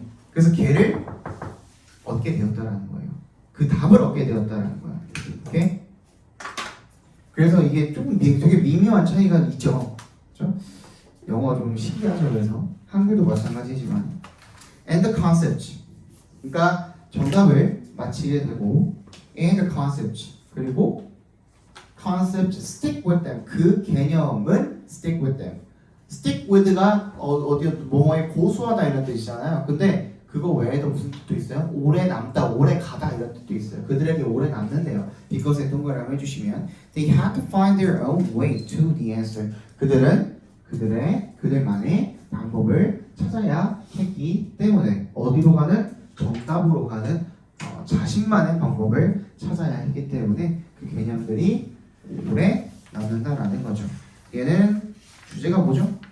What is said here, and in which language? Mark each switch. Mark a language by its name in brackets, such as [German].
[Korean] 그래서 걔를 얻게 되었다라는 거예요. 그 답을 얻게 되었다라는 거야. 오케이? 그래서 이게 조금 되게 미묘한 차이가 있죠. 그렇죠? 영어가 좀 신기하죠. 그래서 한글도 마찬가지지만 [English] and the concept. [Korean] 그러니까 정답을 맞히게 되고 [English] and the concept. [Korean] 그리고 [English] concept stick with them. [Korean] 그 개념은 [English] stick with them. [Korean] stick with가 어디 뭐뭐에 고수하다 이런 뜻이잖아요. 근데 그거 외에도 무슨 뜻도 있어요? 오래 남다, 오래 가다 이런 뜻도 있어요. 그들에게 오래 남는데요. [English] because에 [Korean] 동그라미 해주시면 [English] they had to find their own way to the answer. [Korean] 그들은 그들만의 방법을 찾아야 했기 때문에 어디로 가는? 정답으로 가는 자신만의 방법을 찾아야 했기 때문에 그 개념들이 오래 남는다라는 거죠. 얘는 주제가 뭐죠?